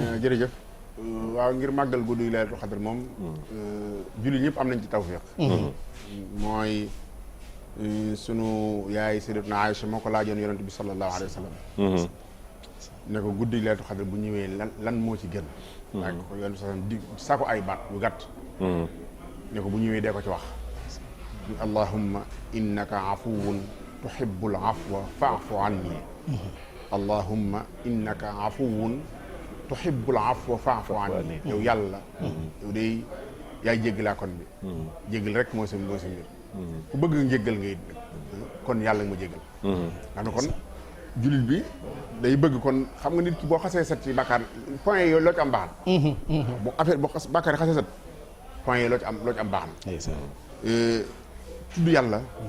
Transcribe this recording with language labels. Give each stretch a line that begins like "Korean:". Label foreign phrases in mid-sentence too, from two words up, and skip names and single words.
Wolof: jërëjëf waaw ngir màggal guddi
Arabic: ليلة القدر
Wolof: moom julli ñëpp am nañ ci tawfiq mooy sunu yaay Sayyidatuna Aïcha moo ko laajoon yonent bi
Arabic: صلى الله عليه وسلم
Wolof: ne ko guddi
Arabic: ليلة القدر
Wolof: bu ñëwee lan moo ci gën laaj ko yonent bi sallam di sako ay baat yu gàtt ne ko bu ñëwee dee ko ci wax
Arabic: اللهم إنك عفو تحب العفو فاعف عني اللهم إنك عفو تحب العفو فاعف عني
Wolof: yow yàlla yow day yaay jéggalaa kon bi jéggal rek mooy sa mbir ku bëgg nga jéggal ngay kon yàlla nga ma jéggal xam ne kon jullit bi day bëgg kon xam nga nit ki boo xasee set ci bàkkaar point yooyu loo ci am baax na bu affaire boo bàkkaar yi xasee set point yooyu loo ci am baax na tudd yàlla